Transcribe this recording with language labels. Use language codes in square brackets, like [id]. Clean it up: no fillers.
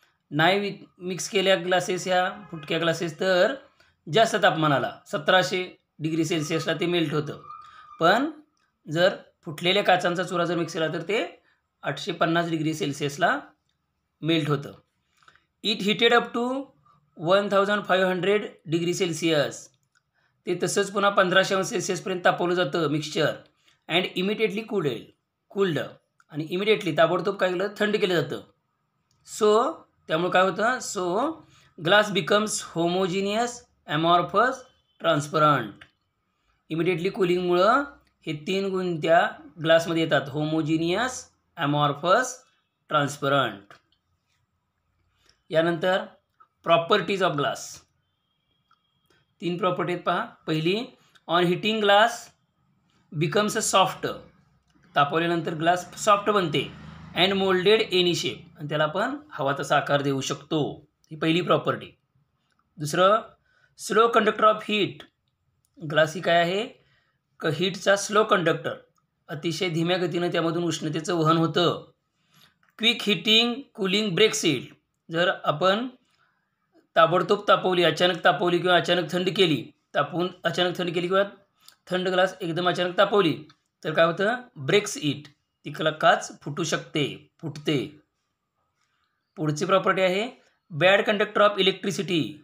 [mr] नाही मिक्स केल्या ग्लासेस, ह्या फुटक्या ग्लासेस, तर जास्त तापमानाला 1700 डिग्री सेल्सिअसला ते मेल्ट होतं. पण जर फुटलेल्या काचांचा चुरा जर मिक्स केला तर ते 850 डिग्री सेल्सिअसला मेल्ट होतं. [en] It heated up to 1500 degree Celsius. [mr] ते तसंच पुन्हा 1500 अंश सेल्सिअसपर्यंत तापवलं जातं मिक्सचर. [en] and immediately cooled [mr] आणि इमिडिएटली ताबडतोब काय केलं, थंड केलं जातं. [en] so [mr] त्यामुळे काय होतं, [en] So glass becomes homogeneous, amorphous, transparent. [mr] Immediately कुलिंगमुळं हे 3 गुण त्या ग्लासमध्ये येतात, होमोजिनियस, ॲमॉर्फस, ट्रान्सपरंट. यानंतर [en] Properties of glass. [mr] 3 प्रॉपर्टी आहेत पहा. [en] पहिली, on heating glass becomes soft. [mr] तापवल्यानंतर glass soft बनते. [en] and moulded any shape, [mr] आणि त्याला आपण हवा तसा आकार देऊ शकतो. ही पहिली प्रॉपर्टी. दुसरं, [en] Slow conductor of heat. [mr] Glass ही काय आहे, हीटचा स्लो कंडक्टर. अतिशय धीम्या गतीनं त्यामधून उष्णतेचं वहन होतं. [en] Quick heating cooling breaks it. [mr] जर आपण ताबडतोब तापवली, अचानक तापवली किंवा अचानक थंड केली, तापवून अचानक थंड केली किंवा थंड ग्लास एकदम अचानक तापवली तर काय होतं, [en] Breaks it. [mr] ती काच फुटते. पुढची प्रॉपर्टी आहे [en] Bad conductor of electricity.